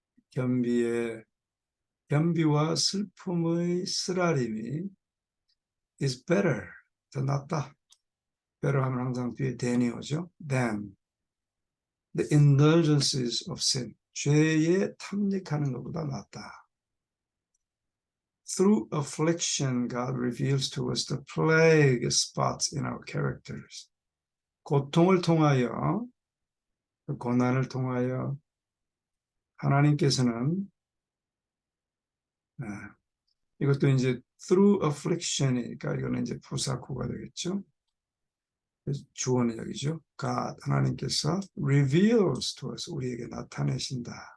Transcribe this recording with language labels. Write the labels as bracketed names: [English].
[Korean] 겸비와 슬픔의 쓰라림이 [English] is better, [Korean] 더 낫다. better 하면 항상 뒤에 than이 오죠. [English] than the indulgences of sin. [Korean] 죄에 탐닉하는 것보다 낫다. [English] Through affliction, God reveals to us the plague spots in our characters. [Korean] 고통을 통하여, 고난을 통하여 하나님께서는 이것도 이제 [English] through affliction [Korean] 이니까 이거는 이제 부사구가 되겠죠. 주어는 여기죠. [English] God, [Korean] 하나님께서 [English] reveals to us, [Korean] 우리에게 나타내신다.